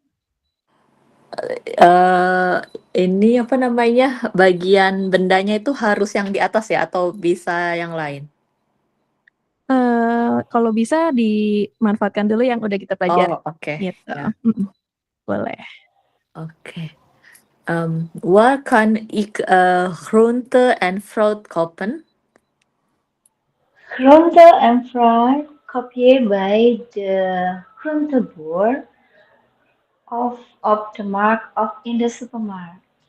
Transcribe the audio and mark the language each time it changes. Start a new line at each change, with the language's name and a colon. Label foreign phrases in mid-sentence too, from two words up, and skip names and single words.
Indonesian: Ini apa namanya, bagian bendanya itu harus yang di atas ya atau bisa yang lain? Kalau bisa dimanfaatkan dulu yang udah kita pelajari. Oke. Gitu. Ya. Boleh. Oke.
Dutch: Waar kan ik groente en fruit kopen? Groente en fruit koop je bij de groenteboer of op de markt of in de supermarkt.